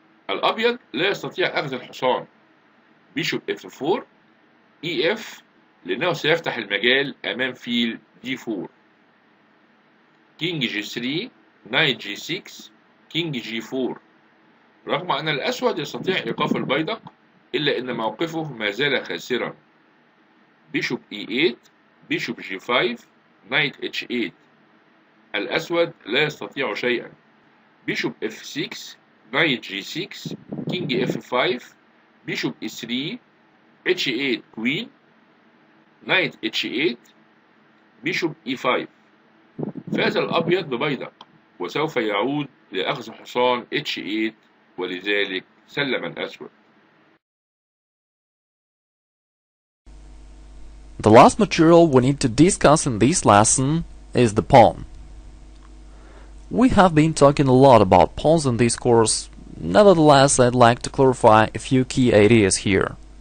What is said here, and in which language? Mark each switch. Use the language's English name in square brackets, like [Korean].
[Arabic] الأبيض لا يستطيع أخذ الحصان. [English] Bishop F4 EF [Arabic] لأنه سيفتح المجال أمام فيل D4. [English] King G3 Knight G6 King G4. [Arabic] رغم أن الأسود يستطيع إيقاف البيدق إلا أن موقفه ما زال خاسرا. [English] Bishop E8 Bishop G5 Knight H8. [Arabic] الأسود لا يستطيع شيئا. [English] Bishop F6 Knight G6 King F5 Bishop E3 H8 Queen Knight H8 Bishop E5. [Arabic] فاز الأبيض ببيدق وسوف يعود لأخذ حصان H8 ولذلك سلم الأسود. [English] The last material we need to discuss in this lesson is the pawn. We have been talking a lot about pawns in this course, nevertheless I'd like to clarify a few key ideas here.